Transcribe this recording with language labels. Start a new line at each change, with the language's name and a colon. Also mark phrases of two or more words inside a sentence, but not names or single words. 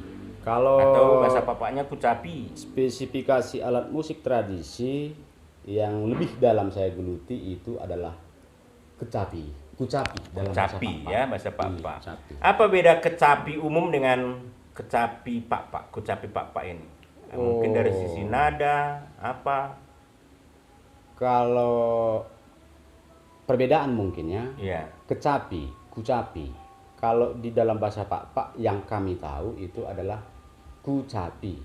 Indonesian: Kalau atau bahasa papaknya kucapi. spesifikasi alat musik tradisi yang lebih dalam saya geluti itu adalah kecapi, kucapi dalam Kecapi bahasa ya, Papak. bahasa Iya, papak. kecapi. Apa beda kecapi umum dengan kecapi papak? Kucapi papak ini. Mungkin dari sisi nada apa? Kalau perbedaan mungkin ya, Iya. kecapi, kucapi. Kalau di dalam bahasa Papak yang kami tahu itu adalah kucapi.